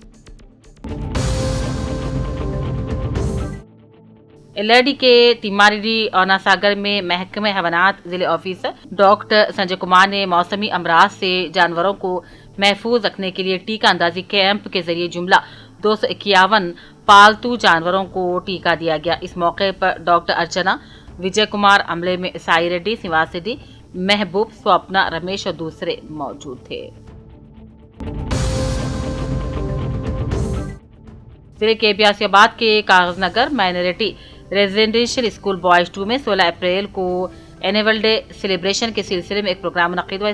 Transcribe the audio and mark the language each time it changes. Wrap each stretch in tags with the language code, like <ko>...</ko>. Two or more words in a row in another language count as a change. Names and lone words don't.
<ur>LRD کے تیماریڈی اور ناساگر میں محکمہ حیوانات ضلع آفیسر ڈاکٹر سنجے کمار نے موسمی امراض سے جانوروں کو محفوظ رکھنے کے لیے ٹیکہ اندازی کیمپ کے ذریعے جملہ 251 پالتو جانوروں کو ٹیکہ دیا گیا۔ اس موقع پر ڈاکٹر ارچنا، وجے کمار، عملے میں سائی ریڈی، سواس ریڈی، محبوب، سوپنا، رمیش اور دوسرے موجود تھے۔ ضلع کے آصف آباد کے کاغذ نگر</ur> <en>minority residential school boys</en> <ur>2 میں 16 اپریل کو</ur> <en>annual day celebration</en> <ur>کے سلسلے میں ایک پروگرام منعقد ہوا۔</ur>